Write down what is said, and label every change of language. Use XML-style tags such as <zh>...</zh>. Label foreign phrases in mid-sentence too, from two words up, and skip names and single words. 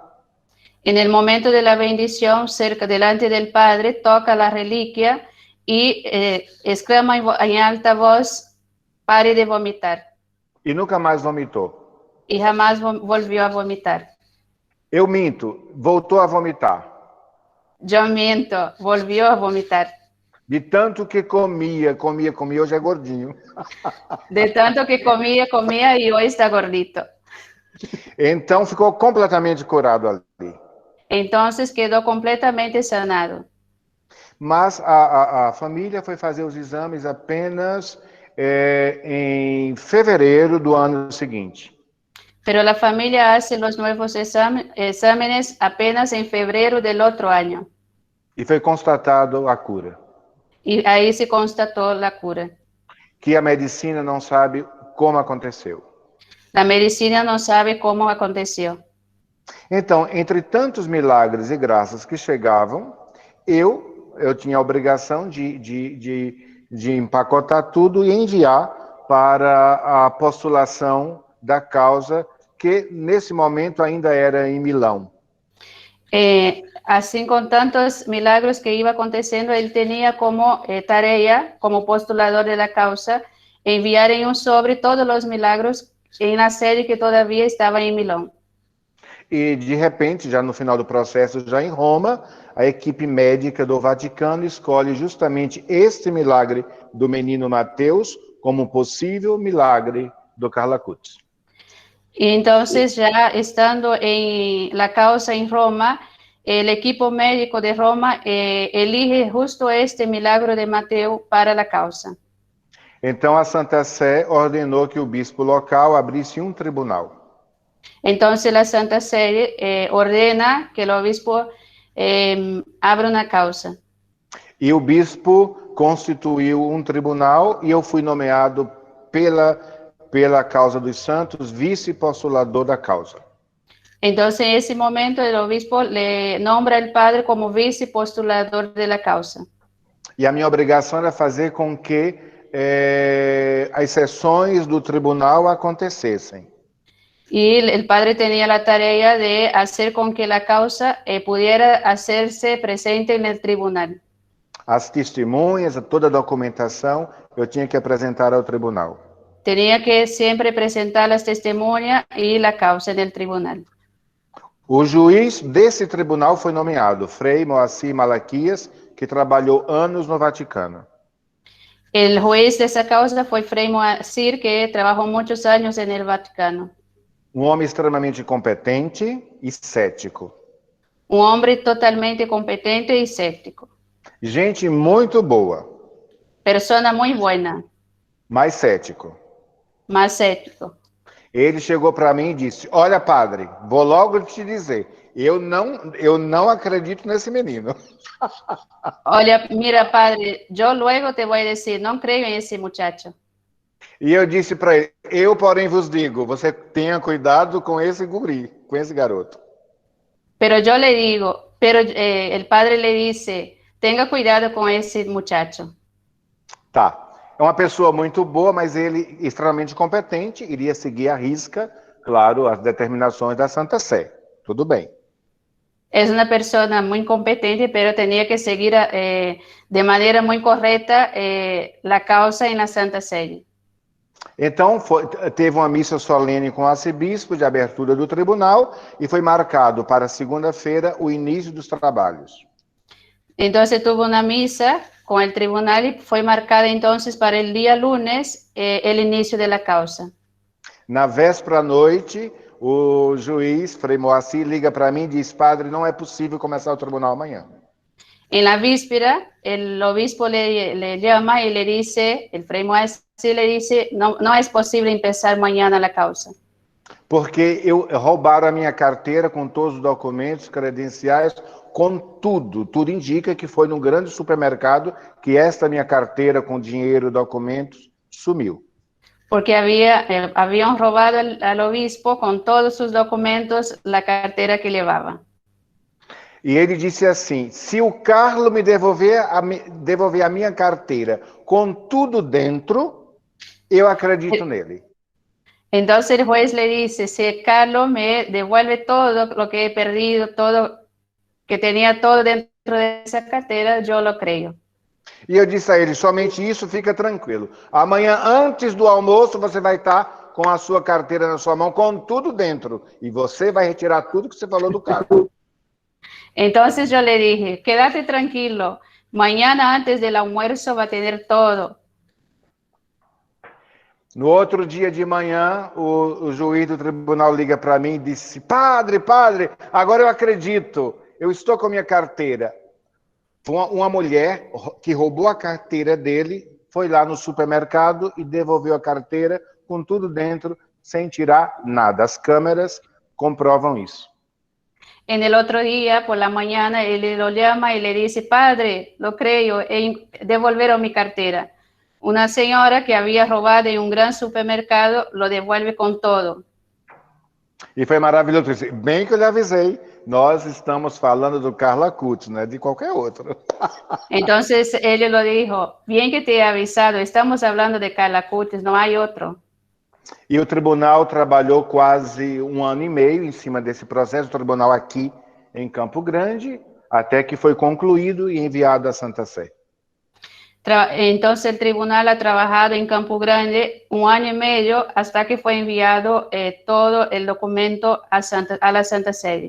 <es>En el momento de la bendición, delante del Padre, toca la reliquia y exclama en alta voz, pare de vomitar.</es> <pt>E nunca mais vomitou.</pt> <es>Y jamás volvió a vomitar.</es> <pt>Eu minto, voltou a vomitar.</pt> <es>Yo miento, volvió a vomitar.</es> <pt>De tanto que comia, hoje é gordinho.</pt> <es>De tanto que comía y hoy está gordito.</es> <pt>Então ficou completamente curado ali.</pt> <es>Entonces quedó completamente sanado.</es> <pt>Mas a família foi fazer os exames apenas em fevereiro do ano seguinte.</pt> <es>Pero la familia hace los nuevos exámenes apenas en febrero del otro año.</es> <pt>E foi constatado a cura.</pt> <es>Y ahí se constató la cura.</es> <pt>Que a medicina não sabe como aconteceu.</pt> <es>La medicina no sabe cómo aconteció.</es> <pt>Então, entre tantos milagres e graças que chegavam, eu tinha a obrigação de empacotar tudo e enviar para a postulação da causa, que nesse momento ainda era em Milão.</pt> <es>Así con tantos milagros que iba aconteciendo, él tenía como tarea, como postulador de la causa, enviar en un sobre todos los milagros en la sede que todavía estaba en Milán.</es> <pt>E, de repente, já no final do processo, já em Roma, a equipe médica do Vaticano escolhe justamente este milagre do menino Mateus como um possível milagre do Carlo Acutis.</pt> <es>Y entonces, ya estando en la causa en Roma, el equipo médico de Roma elige justo este milagro de Mateo para la causa.</es> <pt>Então, a Santa Sé ordenou que o bispo local abrisse um tribunal.</pt> <es>Entonces, la Santa Sede ordena que el obispo abra una causa.</es> <pt>E o bispo constituiu um tribunal e eu fui nomeado pela causa dos santos vice-postulador da causa.</pt> <es>Entonces, en ese momento, el obispo le nombra al padre como vice-postulador de la causa.</es> <pt>E a minha obrigação era fazer com que as sessões do tribunal acontecessem.</pt> <es>Y el padre tenía la tarea de hacer con que la causa pudiera hacerse presente en el tribunal.</es> <pt>As testemunhas, toda a documentação, eu tinha que apresentar ao tribunal.</pt> <es>Tenía que siempre presentar las testemunhas y la causa en el tribunal.</es> <pt>O juiz desse tribunal foi nomeado, Frei Moacir Malaquias, que trabalhou anos no Vaticano.</pt> <es>El juez de esa causa fue Frei Moacir, que trabajó muchos años en el Vaticano.</es> <pt>Um homem extremamente competente e cético.</pt> <es>Un hombre totalmente competente y escéptico.</es> <pt>Gente muito boa,</pt> <es>Persona muy buena,</es> <pt>mas cético.</pt> <es>más escéptico.</es> <pt>Ele chegou para mim e disse: Olha, padre, vou logo te dizer, eu não acredito nesse menino.</pt> <es>Oye, mira, padre, yo luego te voy a decir, no creo en ese muchacho.</es> <pt>E eu disse para ele: Eu, porém, vos digo, você tenha cuidado com esse guri, com esse garoto.</pt> <es>Pero yo le digo, pero el padre le dice, tenga cuidado con ese muchacho.</es> <pt>Tá. É uma pessoa muito boa, mas ele extremamente competente, iria seguir à risca, claro, as determinações da Santa Sé. Tudo bem.</pt> <es>Es una persona muy competente, pero tenía que seguir de manera muy correcta la causa en la Santa Sede.</es> <pt>Então, teve uma missa solene com o arcebispo de abertura do tribunal e foi marcado para segunda-feira o início dos trabalhos.</pt> <es>Entonces tuvo una misa con el tribunal y fue marcada entonces para el día lunes el inicio de la causa.</es> <pt>Na véspera à noite, o juiz, Frei Moacir, liga para mim e diz: Padre, não é possível começar o tribunal amanhã.</pt> <es>En la víspera, el obispo le llama y le dice, el Frei Moacir le dice, no es posible empezar mañana la causa.</es> <pt>Porque roubaram a minha carteira com todos os documentos, credenciais, com tudo. Tudo indica que foi num grande supermercado que esta minha carteira com dinheiro e documentos sumiu.</pt> <es>Porque habían robado al obispo con todos sus documentos la cartera que llevaba.</es> <pt>E ele disse assim: se o Carlos me devolver a minha carteira com tudo dentro, eu acredito nele.</pt> <es>Entonces el juez le dice, si Carlos me devuelve todo lo que he perdido, todo, que tenía todo dentro de esa cartera, yo lo creo.</es> <pt>E eu disse a ele: somente isso, fica tranquilo. Amanhã, antes do almoço, você vai estar com a sua carteira na sua mão, com tudo dentro. E você vai retirar tudo que você falou do Carlos.</pt> <es>Entonces yo le dije, quédate tranquilo, mañana antes del almuerzo va a tener todo.</es> <pt>No outro dia de manhã, o juiz do tribunal liga para mim e disse: Padre, agora eu acredito, eu estou com a minha carteira. Uma mulher que roubou a carteira dele, foi lá no supermercado e devolveu a carteira com tudo dentro, sem tirar nada. As câmeras comprovam isso.</pt> <es>En el otro día, por la mañana, él lo llama y le dice, padre, lo creo, devolvieron mi cartera. Una señora que había robado en un gran supermercado lo devuelve con todo.</es> <pt>E foi maravilhoso. Bem que eu lhe avisei, nós estamos falando do Carlo Acutis, não é de qualquer outro.</pt> <es>Entonces él lo dijo, bien que te he avisado, estamos hablando de Carlo Acutis, no hay otro.</es> <pt>E o tribunal trabalhou quase 1 ano e meio em cima desse processo, o tribunal aqui em Campo Grande, até que foi concluído e enviado à Santa Sé.</pt> <es>Entonces el tribunal ha trabajado en Campo Grande 1 año y medio hasta que fue enviado todo el documento a la Santa Sede.</es>